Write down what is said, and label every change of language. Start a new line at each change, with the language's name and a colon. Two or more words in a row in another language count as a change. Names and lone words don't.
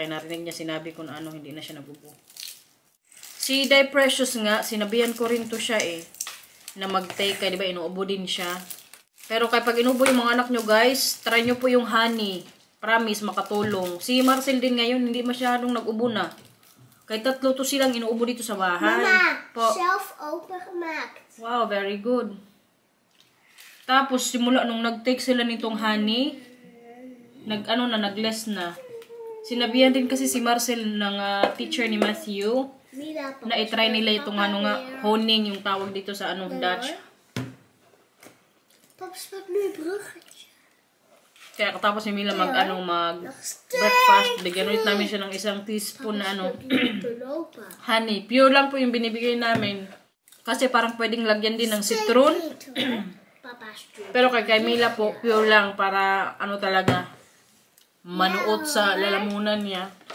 Filipino: Kaya narinig niya sinabi ko na hindi na siya nag-ubo. Si Di Precious nga, sinabihan ko rin to siya na mag-take. Di ba, inuubo din siya. Pero kapag inubo yung mga anak nyo, guys, try nyo po yung honey. Promise, makatulong. Si Marcel din ngayon, hindi masyadong nag-ubo na. Kahit 3 to silang inuubo dito sa bahay.
Dutch: Mama, self-open gemaakt.
English: Wow, very good.
Filipino: Tapos, simula nung nag-take sila nitong honey, nag-less na. Sinabihan din kasi si Marcel ng teacher ni Matthew na i-try nila itong honing yung tawag dito sa Dutch.
Dutch: Papa's maakt nu een bruggetje.
Filipino: Kaya katapos ni Mila mag-breakfast, bigyan ulit namin siya ng 1 teaspoon na honey. Pure lang po yung binibigay namin. Kasi parang pwedeng lagyan din ng citron. Pero kay Mila po, pure lang para talaga manuot sa lalamunan niya.